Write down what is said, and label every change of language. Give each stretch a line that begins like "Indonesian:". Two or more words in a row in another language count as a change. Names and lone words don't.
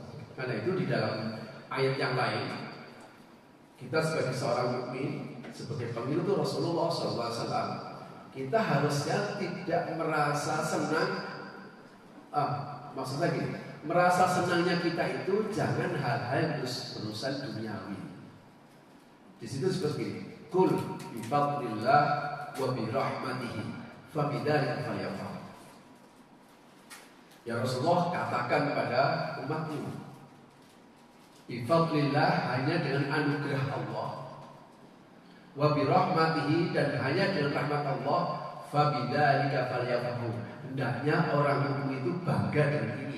Indonesian: Karena itu di dalam ayat yang lain, kita sebagai seorang mukmin, sebagai pengikut Rasulullah SAW, kita harusnya tidak merasa senang. Maksudnya gini, merasa senangnya kita itu jangan hal-hal urusan duniawi. Di situ seperti ini,
Arabic: قل بفضل الله وبرحمته فبذلك فليفرح. يا رسول الله,
Indonesian: katakan kepada umatmu, bifadlillah, hanya dengan anugerah Allah,
Arabic: وبرحمته,
Indonesian: dan hanya dengan rahmat Allah,
Arabic: فبذلك فليفرحوا,
Indonesian: hendaknya orang mukmin itu bangga dengan ini.